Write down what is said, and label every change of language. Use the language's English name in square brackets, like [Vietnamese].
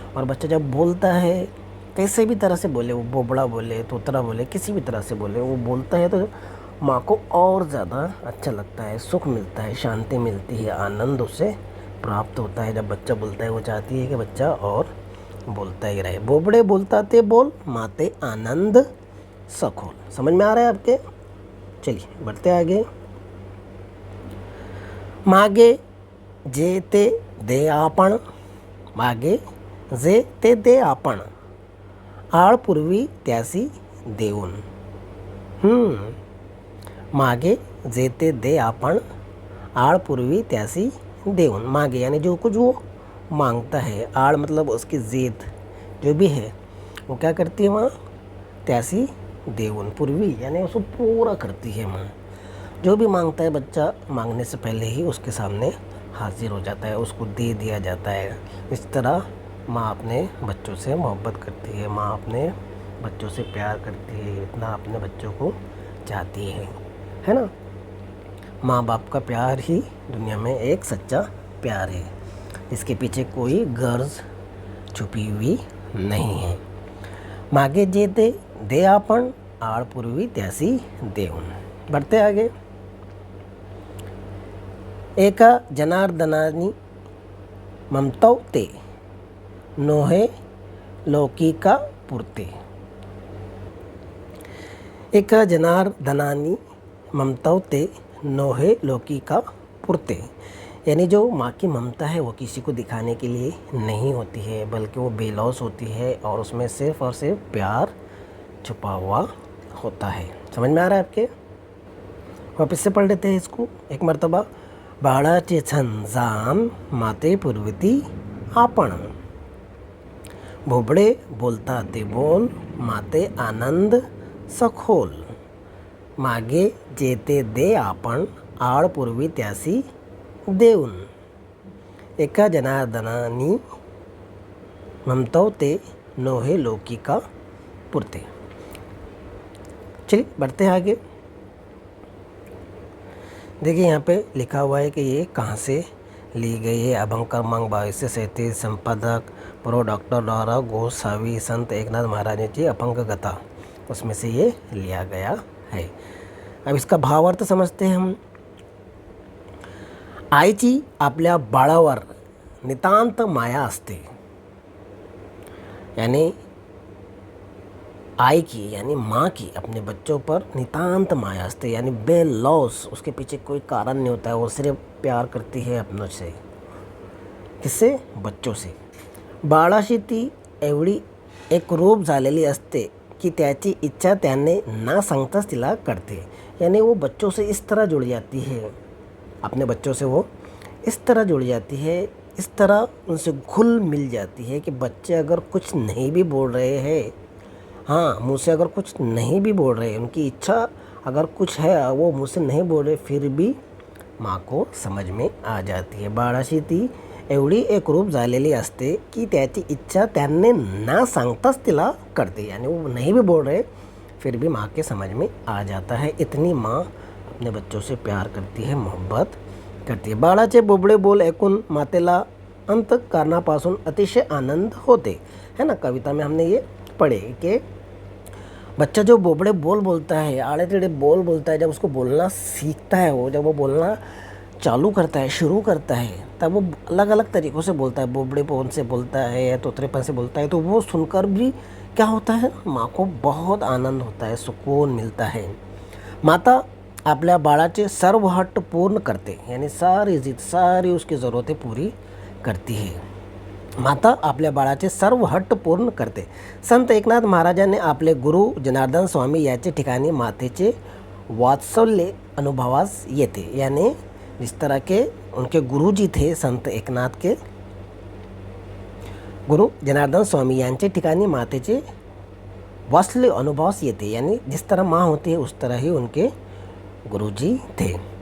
[Hindi] और बच्चा जब बोलता है, कैसे भी तरह से बोले, वो बोबड़ा बोले, तोतरा बोले, किसी भी तरह से बोले, वो बोलता है तो माँ को और ज़्यादा अच्छा लगता है, सुख मिलता है, शांति मिलती है, आनंद उसे प्राप्त होता है. जब बच्चा बोलता है वो चाहती है कि बच्चा और बोलता ही रहे. [Marathi] बोबड़े बोलता ते बोल, माते आनंद सखोल. [Hindi] समझ में आ रहा है आपके, चलिए बढ़ते आगे. [Marathi] मागे जे ते दे आपण, मागे जे ते दे आपण, आळ पूर्वी त्यासी देऊन. मागे जे ते दे आपण, आळ पूर्वी त्यासी देऊन. [Hindi] मागे यानी जो कुछ वो मांगता है, आड़ मतलब उसकी ज़ेद जो भी है वो क्या करती है माँ, त्यासी देऊन, पूर्वी यानी उसको पूरा करती है माँ. जो भी मांगता है बच्चा, मांगने से पहले ही उसके सामने हाजिर हो जाता है, उसको दे दिया जाता है. इस तरह माँ अपने बच्चों से मोहब्बत करती है, माँ अपने बच्चों से प्यार करती है, इतना अपने बच्चों को चाहती है ना. माँ बाप का प्यार ही दुनिया में एक सच्चा प्यार है, इसके पीछे कोई गर्ज छुपी हुई नहीं है. [Marathi] मागे जे ते दे आपण, आळ पूर्वी त्यासी देऊन. [Hindi] बढ़ते आगे. [Marathi] एका जनार्दनानी ममतव ते, नोहे लौकिका पुरते. एका जनार्दनानी ममतव ते, नोहे लौकिका पुरते, [Hindi] यानी जो माँ की ममता है वो किसी को दिखाने के लिए नहीं होती है, बल्कि वो बेलौस होती है और उसमें सिर्फ और सिर्फ प्यार छुपा हुआ होता है. समझ में आ रहा है आपके, वापस से पढ़ लेते हैं इसको एक मरतबा. [Marathi] बाळाचे छंद जान माते पूर्वती आपण. भोबळे बोलता ते बोल, माते आनंद सखोल. मागे जेते दे आपण, आळ पूर्वी त्यासी देऊन. एका जनार्दनानी ममतव ते, नोहे लौकिका पुरते. [Hindi] चलिए बढ़ते हैं आगे. देखिए यहाँ पे लिखा हुआ है कि ये कहाँ से ली गई है. [Marathi] अभंग क्रमांक 2237, संपादक प्रो डॉक्टर डॉरा गोसावी, संत एकनाथ महाराजांची अभंग कथा, [Hindi] उसमें से ये लिया गया है. अब इसका भावार्थ समझते हैं हम. [Marathi] आईची आपल्या बाळावर नितांत माया असते. [Hindi] यानी आई की यानी माँ की अपने बच्चों पर [Marathi] नितांत माया असते. [Hindi] यानी बे लॉस, उसके पीछे कोई कारण नहीं होता है. वो सिर्फ प्यार करती है अपनों से. किससे? बच्चों से. [Marathi] बाळाशी ती एवढी एकरूप झालेली असते की त्याची इच्छा त्याने ना सांगताच तिला कळते. [Hindi] यानी वो बच्चों से इस तरह जुड़ जाती है, अपने बच्चों से वो इस तरह जुड़ जाती है, इस तरह उनसे घुल मिल जाती है कि बच्चे अगर कुछ नहीं भी बोल रहे हैं, हाँ मुँह से अगर कुछ नहीं भी बोल रहे, उनकी इच्छा अगर कुछ है वो मुँह से नहीं बोल रहे, फिर भी माँ को समझ में आ जाती है. [Marathi] बाळाशी ती एवढी एकरूप झालेली असते की त्याची इच्छा त्यांनी ना सांगताच तिला कळते. [Hindi] यानी वो नहीं भी बोल रहे, फिर भी माँ के समझ में आ जाता है. इतनी माँ अपने बच्चों से प्यार करती है, मोहब्बत करती है. [Marathi] बाळाचे बोबडे बोल ऐकून मातेला अंतःकरणापासून अतिशय आनंद होते. [Hindi] है ना, कविता में हमने ये पढ़े कि बच्चा जो बोबड़े बोल बोलता है, आड़े टेढ़े बोल बोलता है, जब उसको बोलना सीखता है, वो जब वो बोलना चालू करता है, शुरू करता है, तब वो अलग अलग तरीक़ों से बोलता है. बोबड़ेपन से बोलता है या तोतरेपन से बोलता है. तो वो सुनकर भी क्या होता है, माँ को बहुत आनंद होता है, सुकून मिलता है. [Marathi] माता आपल्या बाळाचे सर्व हट्ट पूर्ण करते. [Hindi] यानी सारी जिद, सारी उसकी ज़रूरतें पूरी करती है. [Marathi] माता आपल्या बाळाचे सर्व हट्ट पूर्ण करते. संत एकनाथ महाराजांनी आपले गुरु जनार्दन स्वामी याचे ठिकाणी मातेचे वात्सल्य अनुभवास येते. [Hindi] यानी जिस तरह के उनके गुरुजी थे संत एकनाथ के, गुरु जनार्दन स्वामी [Marathi] यांचे ठिकाणी मातेचे वात्सल्य अनुभवास येते. [Hindi] यानी जिस तरह माँ होती है उस तरह ही उनके गुरुजी थे.